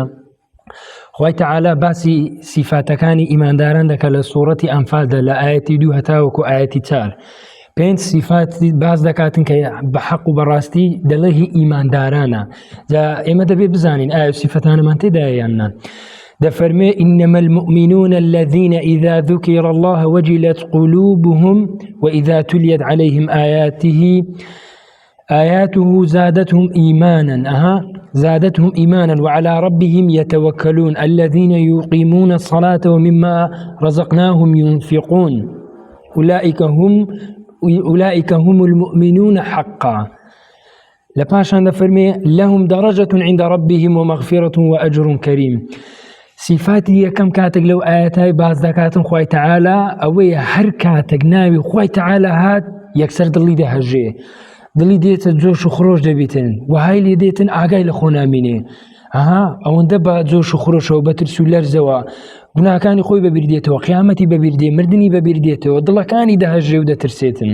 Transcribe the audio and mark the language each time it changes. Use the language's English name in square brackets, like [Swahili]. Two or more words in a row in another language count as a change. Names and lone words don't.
[Central Kurdish] خوای تعالى باسی صفاتەکانی ئیمانداران دەکات لە سوورەتی ئەنفالدا لە ئایەتی 2 هەتاوەکو ئایەتی 4. 5 صفات باز دەکاتن کە بە حەق و بەڕاستی دەڵێ هی ئیماندارانە. جا ئێمە دەبێ بزانین ئایا صفەتانەمان تێدایە یان نا. [Arabic] دەفەرمێ إنما المؤمنون الذين إذا ذكر الله وجلت قلوبهم وإذا تليت عليهم آياته زادتهم إيمانا وعلى ربهم يتوكلون الذين يقيمون الصلاة ومما رزقناهم ينفقون أولئك هم المؤمنون حقا. لپاشان دەفەرمێ لهم درجة عند ربهم ومغفرة وأجر كريم. [Central Kurdish] صفاتی یەکەم کاتێک لەو ئاەتای باز دەکاتن خوای تعالە ئەوەیە هەر کاتێک ناوی خوای تعالە هات یەکسەر دڵی دەهەژێ، دڵی دێتە جۆش و خڕۆش دەبێتن، وهای لێ دێتن ئاگای لە خۆ نامینێ. ئەوەندە بە جۆش و خڕۆشەوە بە ترس و لەرزەوە گوناهەکانی خۆی بەبیردێتەوە، قیامەتی بەبیردێ، مردنی بەبیردێتەوە، دڵەکانی دەهەژێ و دەترسێتن.